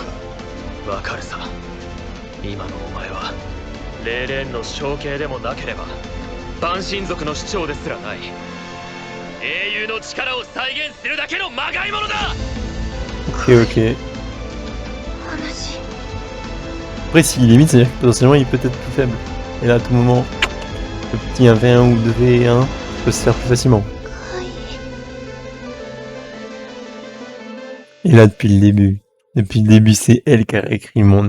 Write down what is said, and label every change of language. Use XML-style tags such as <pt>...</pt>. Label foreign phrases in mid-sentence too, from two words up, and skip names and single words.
<ja>わかるさ。今のお前はレーレーンの象形でもなければ万神族の首長ですらない。英雄の力を再現するだけのまがいものだ。</ja> <fr>Ok, ok.</fr> <ja>話。</ja> <fr>Après, s'il limite, c'est-à-dire que potentiellement il peut être plus faible. Et là, à tout moment, le petit 1v1 ou 2v1 peut se faire plus facilement.</fr> <ja>はい。</ja> <fr>Et là, depuis le début, c'est elle qui a réécrit le monde.</fr>